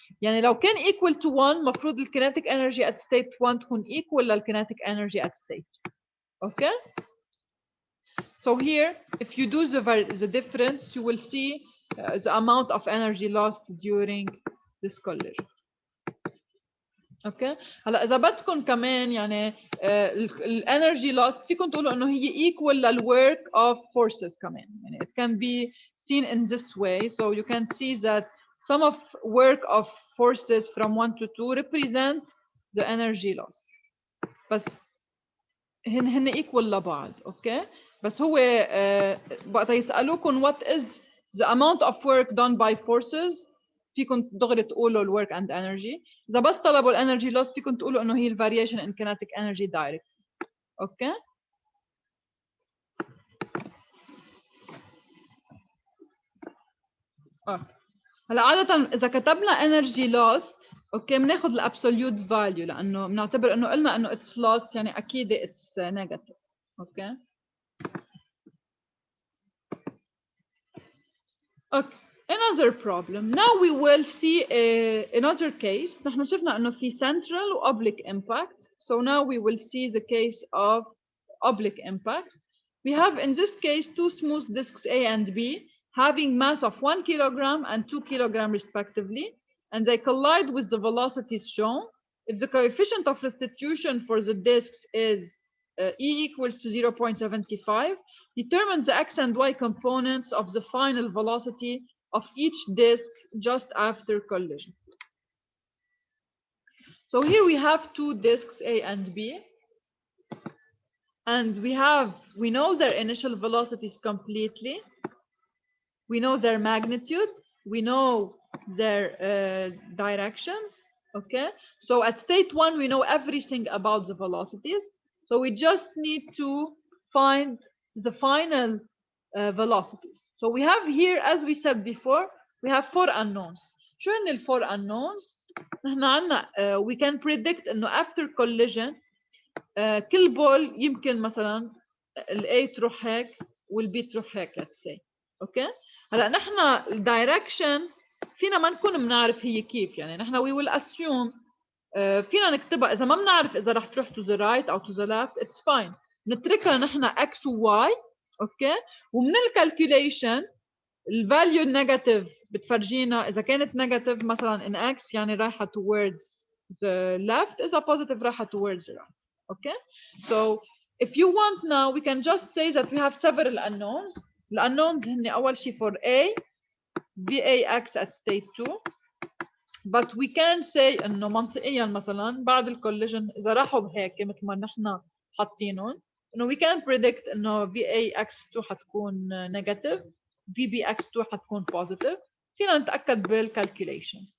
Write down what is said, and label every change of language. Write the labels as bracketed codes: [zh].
[ar] يعني لو كان [en] equal to 1 [ar] مفروض ال [en] kinetic energy at state 1 تكون equal لل kinetic energy at state. Okay? So here, if you do the difference, you will see the amount of energy lost during this collision. Okay? [ar] هلا إذا بدكم كمان يعني ال energy lost فيكم تقولوا إنه هي equal لل [en] work of forces [ar] كمان. يعني [en] it can be seen in this way. So you can see that sum of work of forces from 1 to 2 represent the energy loss. [ar] بس هن equal لبعض. [en] Okay? [ar] بس هو وقت يسألوكم [en] what is the amount of work done by forces [ar] فيكم دغري تقولوا ال [en] work and energy. [ar] إذا بس طلبوا ال energy loss فيكم تقولوا إنه هي ال [en] variation in kinetic energy direct. Okay? [ar] هلا عادة إذا كتبنا energy lost اوكي بناخذ ال absolute value لأنه بنعتبر إنه قلنا إنه [en] it's lost [ar] يعني أكيد [en] it's negative. [ar] Okay? [en] Okay. Another problem. Now we will see another case. [ar] نحن شفنا إنه في central و oblique impact. [en] So now we will see the case of oblique impact. We have in this case two smooth disks A and B having mass of 1 kilogram and 2 kilogram respectively, and they collide with the velocities shown. If the coefficient of restitution for the disks is E equals to 0.75, determine the x and y components of the final velocity of each disk just after collision. So here we have two disks A and B. and we know their initial velocities completely. We know their magnitude. We know their directions. Okay. So at state 1, we know everything about the velocities. So we just need to find the final velocities. So we have here, as we said before, we have 4 unknowns. [ar] شو هن ال 4 unknowns؟ نحن عنا [en] we can predict [ar] إنه [en] after collision [ar] كل بول يمكن مثلا ال A تروح هيك وال B تروح هيك [en] let's say. [ar] اوكي. هلا نحن الدايركشن فينا ما نكون بنعرف هي كيف، يعني نحن [en] we will assume [ar] فينا نكتبها اذا ما بنعرف اذا رح تروح [en] to the right [ar] او [en] to the left it's fine، [ar] نتركها نحن x و y. اوكي. ومن الكالكوليشن الفاليو النيجاتيف بتفرجينا اذا كانت نيجاتيف مثلا in x يعني رايحه [en] towards the left، [ar] اذا positive رايحه [en] towards the right. Okay. So if you want now we can just say that we have several unknowns. [ar] الunknowns هن اول شيء [en] for A VAX at state 2. but we can say [ar] انه منطقيا مثلا بعد الكوليجن اذا راحوا بهيك مثل ما نحن حاطينهم انه [en] we can predict [ar] انه VAX2 حتكون negative VBX2 حتكون positive. فينا نتاكد بالكالكوليشن.